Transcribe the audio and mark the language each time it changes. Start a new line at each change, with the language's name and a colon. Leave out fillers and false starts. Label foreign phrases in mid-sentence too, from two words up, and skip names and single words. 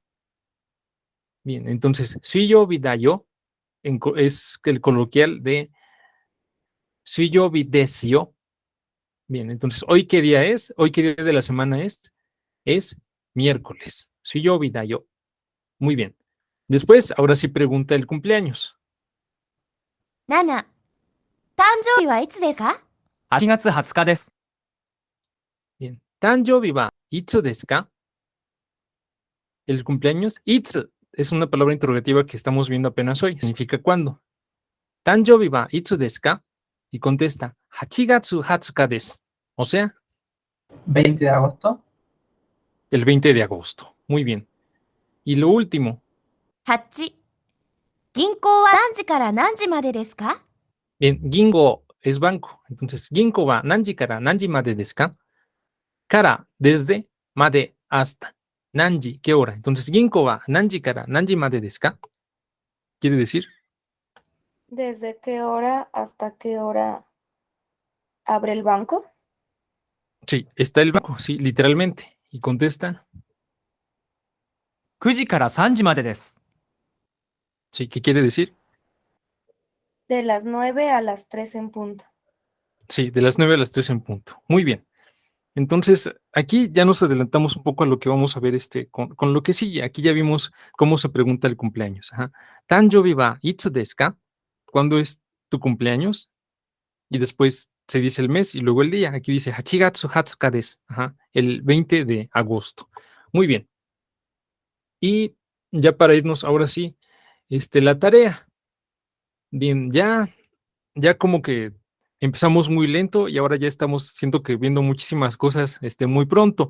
Spanish: Bien, entonces,
Japanese: 水曜日だよ
Spanish: es el coloquial de
Japanese: 水曜日ですよ.
Spanish: Bien, entonces, ¿hoy qué día es? ¿Hoy qué día de la semana es? Es miércoles.
Japanese: 水曜日だよ.
Spanish: Muy bien. Después, ahora sí pregunta el cumpleaños.
Japanese: 7、誕生日はいつですか？ 8月20日です。
Spanish: Bien.
Japanese: 誕生日はいつですか?
Spanish: El cumpleaños, itsu, es una palabra interrogativa que estamos viendo apenas hoy. Significa cuándo.
Japanese: 誕生日はいつですか?
Spanish: Y contesta,
Japanese: 8月20です.
Spanish: O sea, 20 de agosto. El 20 de agosto. Muy bien. Y lo último.
Japanese: 8. 銀行は何時から何時までですか？
Spanish: Bien, gingo es banco. Entonces,
Japanese: 銀行は何時から何時までですか?
Spanish: Kara, desde, made, hasta. Nanji, ¿qué hora? Entonces,
Japanese: 銀行は何時から何時までですか?
Spanish: Quiere decir, ¿Desde qué hora hasta qué hora abre el banco? sí, está el banco, sí, literalmente. Y contesta,
Japanese: 9時から3時までです。
Spanish: sí, ¿qué quiere decir? De las 9 a las 3 en punto. Sí, de las 9 a las 3 en punto. Muy bien. Entonces, aquí ya nos adelantamos un poco a lo que vamos a ver con lo que sigue. Aquí ya vimos cómo se pregunta el cumpleaños. Ajá.
Japanese: 誕生日はいつですか?
Spanish: ¿Cuándo es tu cumpleaños? Y después se dice el mes y luego el día. Aquí dice
Japanese: 八月二十日です.
Spanish: Ajá, el 20 de agosto. Muy bien. Y ya para irnos, ahora sí, la tarea. Bien, ya como que empezamos muy lento y ahora ya estamos, siento que viendo muchísimas cosas, muy pronto.